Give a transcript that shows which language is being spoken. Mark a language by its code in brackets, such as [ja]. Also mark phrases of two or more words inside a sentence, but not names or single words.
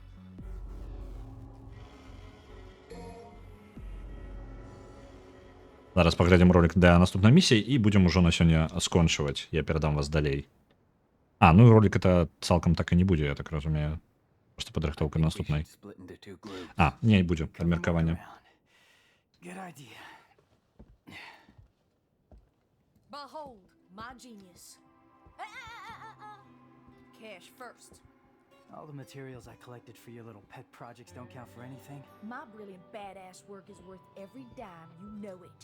[be] Зараз паглядзім ролик да наступнай місіі і будзем ужо на сёння скончваць. Я перадам вас далей. Ну і ролик это цалкам так і не будзе, я так разумею. Просто падрыхтоўка наступнай. Не будзе абмеркаванне. [en] Good idea. Behold, my genius. Cash first. All the materials I collected for your little pet projects don't count for anything. My brilliant badass work is worth every dime, you know it.